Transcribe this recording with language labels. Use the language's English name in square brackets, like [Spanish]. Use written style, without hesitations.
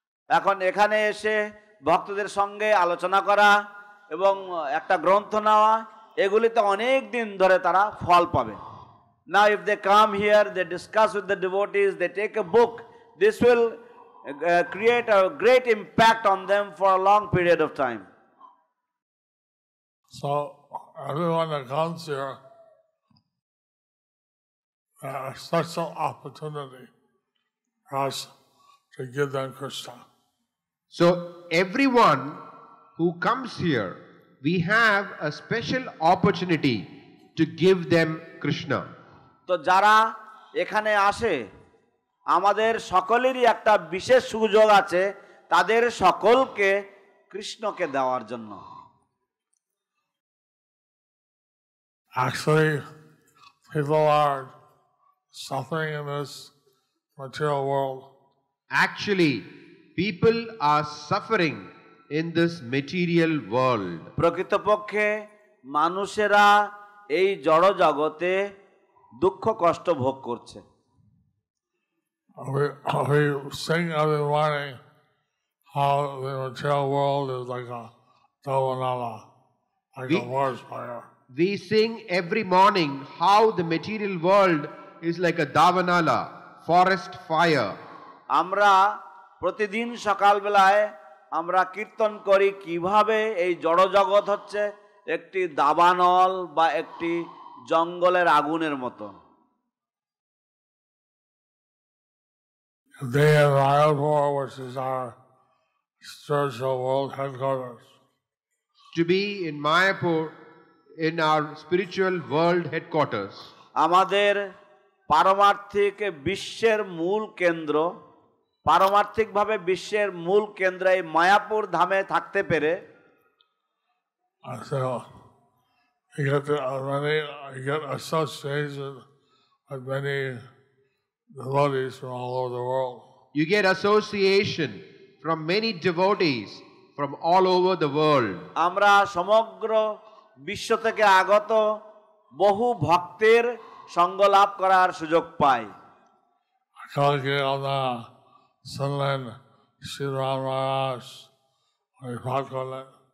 [Bangla] এখন এখানে এসে ভক্তদের সঙ্গে আলোচনা করা এবং একটা গ্রন্থ নেওয়া, এগুলিতে অনেক দিন ধরে তারা ফল পাবে। [English] Now if they come here, they discuss with the devotees, they take a book, this will create a great impact on them for a long period of time. So everyone that comes here has such an opportunity for us to give them Krishna. So everyone who comes here, we have a special opportunity to give them Krishna. [Bangla] তো যারা এখানে আসে আমাদের সকলেরই একটা বিশেষ সুযোগ আছে তাদের সকলকে কৃষ্ণকে দেওয়ার জন্য। [English] Actually, people are suffering in this material world. Actually, people are suffering in this material world. [Bangla] প্রকৃতপক্ষে মানুষেরা এই জড় জগতে দুঃখ কষ্ট ভোগ করছে। [English] We sing every morning how the material world is like a Davanala, like a forest fire. We sing every morning how the material world is like a Davanala, forest fire. [Bangla] আমরা প্রতিদিন সকালবেলায় আমরা কীর্তন করি কিভাবে এই জড় জগৎ হচ্ছে একটি দাবানল বা একটি জঙ্গলের আগুনের মতো। [English] They in Mayapur, which is our spiritual world headquarters. To be in Mayapur, in our spiritual world headquarters. [Bangla] আমাদের পারমার্থিক বিশ্বের মূল কেন্দ্র, পারমার্থিকভাবে বিশ্বের মূল কেন্দ্র এই মায়াপুর ধামে থাকতে পেরে [English] So you get association with many devotees from all over the world. You get association from many devotees from all over the world. [Bangla] আমরা সমগ্র বিশ্ব থেকে আগত বহু ভক্তের সঙ্গ লাভ করার সুযোগ পাই। কালকে আমরা শুনলেন শ্রীরাম মহারাজ পাঠ করলেন।